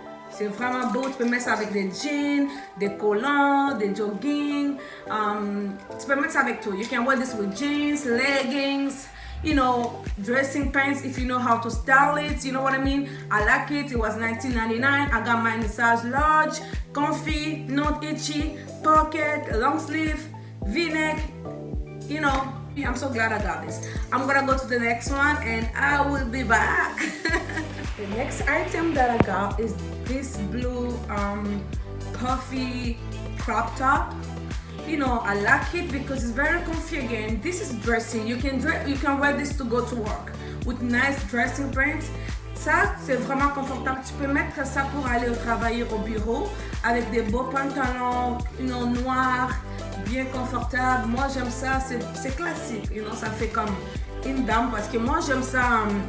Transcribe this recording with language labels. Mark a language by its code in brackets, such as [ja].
[fr] C'est vraiment beau, tu peux mettre ça avec des jeans, des collants, des jogging, tu peux mettre ça avec tout. [en] You can wear this with jeans, leggings, you know, dressing pants if you know how to style it, you know what I mean? I like it. It was $19.99. I got mine in size large, comfy, not itchy, pocket, long sleeve, V-neck, you know. I'm so glad I got this. I'm gonna go to the next one and I will be back. The next item that I got is this blue puffy crop top. You know, I like it because it's very comfy again. This is dressing. You can wear this to go to work with nice dressing pants. [fr] Ça, c'est vraiment confortable. Tu peux mettre ça pour aller travailler au bureau avec des beaux pantalons, [en] you know, [fr] noirs, bien confortables. Moi, j'aime ça. C'est classique. [en] You know, [fr] ça fait comme une dame parce que moi, j'aime ça.